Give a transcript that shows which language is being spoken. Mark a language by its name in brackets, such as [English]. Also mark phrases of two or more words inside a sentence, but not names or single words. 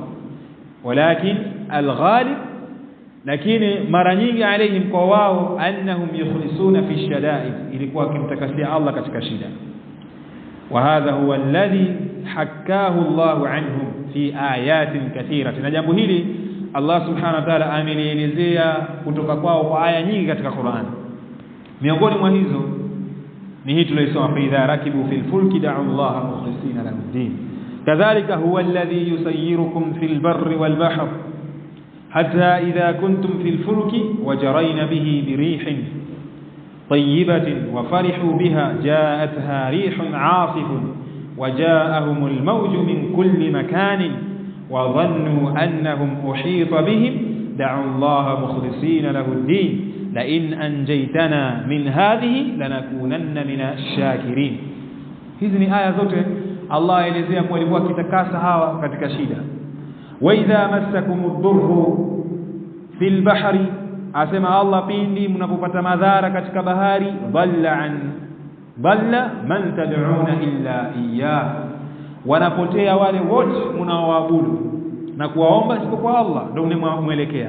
[Arabic] ولكن الغالب, [Swahili] lakini mara nyingi alaihim, kwa wao, [Arabic] أنهم يخلصون في الشدائد, [Swahili] ilikuwa wakimtakasia Allah katika shida. [Arabic] وهذا هو الذي حكاه الله عنهم في آيات كثيرة, [Swahili] na jambo hili Allah [Arabic] سبحانه وتعالى [Swahili] amelielezea kutoka kwao kwa aya nyingi katika Qur'an. Miongoni mwa hizo ni hii tulisoma, [Arabic] فإذا ركبوا في الفلك دعوا الله مخلصين له الدين كذلك هو الذي يسيركم في البر والبحر حتى إذا كنتم في الفلك وجرين به بريح طيبة وفرحوا بها جاءتها ريح عاصف وجاءهم الموج من كل مكان وظنوا أنهم أحيط بهم دعوا الله مخلصين له الدين لئن أنجيتنا من هذه لنكونن من الشاكرين. [Swahili] hizi ni aya zote Allah aelezea kwa walikuwa kitakasa hawa katika shida. [Arabic] وإذا مسكم الضر في البحر, [Swahili] asema Allah, pindi mnapopata madhara katika bahari, [Arabic] ضل من تدعون إلا إياه, [Swahili] wanapotea wale wote mnaoabudu na kuwaomba isipokuwa Allah, ndio mnamuelekea.